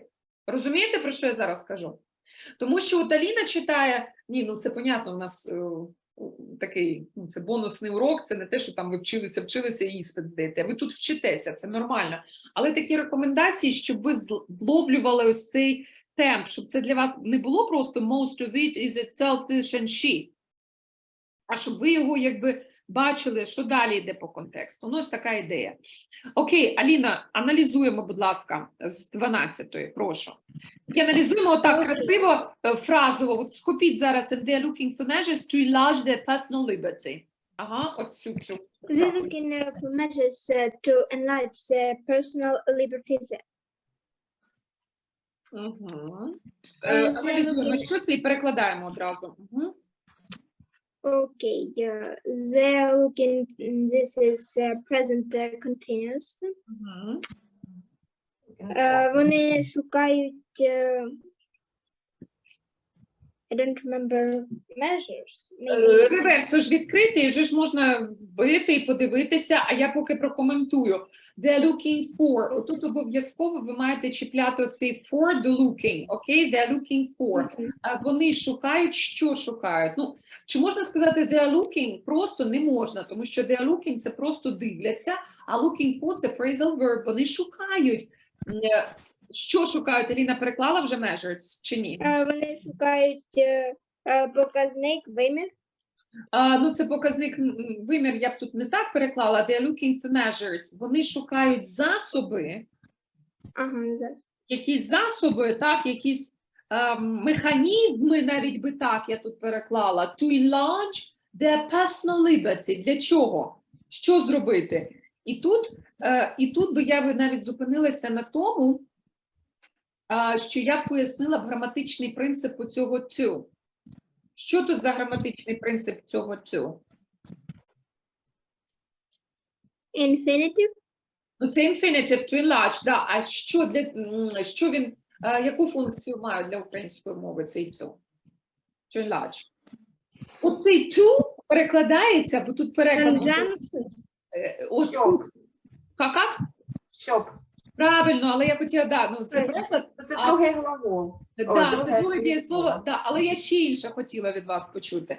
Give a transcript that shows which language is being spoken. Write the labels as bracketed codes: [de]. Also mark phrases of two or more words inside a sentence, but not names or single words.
[uk] Розумієте, про що я зараз кажу? Тому що от Аліна читає, це понятно, у нас такий, це бонусний урок, це не те, що там ви вчилися і іспит здаєте. Ви тут вчитеся, це нормально. Але такі рекомендації, щоб ви зловлювали ось цей темп, щоб це для вас не було просто [en] most of it is itself and she, [uk] а щоб ви його якби бачили, що далі йде по контексту. Ну, ось така ідея. Окей, Аліна, аналізуємо, будь ласка, з 12-ї, прошу. І аналізуємо отак красиво, фразово. От скопіть зараз, [en] and they are looking for measures to enlarge their personal liberty. [uk] Ага, ось цю. [en] They're looking for measures to enlarge their personal liberties. [uk] Угу. Аналізуємо, що це, і перекладаємо одразу. Угу. [en] Okay, they're looking, this is present continuous. [uk] Вони шукають [en] I don't remember measures. Maybe. [uk] Реверс ж відкритий, вже ж можна вбити і подивитися, а я поки прокоментую. [en] They're looking for. [uk] Отут обов'язково ви маєте чіпляти оцей [en] for the looking, [uk] окей? [en] They're looking for. [uk] Вони шукають, що шукають. Ну, чи можна сказати [en] they're looking? [uk] Просто не можна, тому що [en] they're looking – [uk] це просто дивляться, а [en] looking for – [uk] це [en] phrasal verb. [uk] Вони шукають. Що шукають? Еліна переклала вже measures чи ні? Вони шукають показник, вимір. Ну, це показник, вимір я б тут не так переклала. [en] They're looking for measures. [uk] Вони шукають засоби, Зараз. якісь засоби, так, якісь механізми, навіть би так я тут переклала. [en] To enlarge their personal liberty. [uk] Для чого? Що зробити? І тут би я навіть зупинилася на тому, що я пояснила б граматичний принцип у цього to. Що тут за граматичний принцип цього to? [en] Infinitive. [uk] Ну, це [en] infinitive, to enlarge, [uk] да. А що він, яку функцію має для української мови цей to? [en] To enlarge. [uk] Оцей to перекладається, бо тут переклад. Щоб. Як? Щоб. Правильно, але я хотіла, да, ну це переклад. Це друге глагол. Да, це друге дієслово, да, але я ще інше хотіла від вас почути.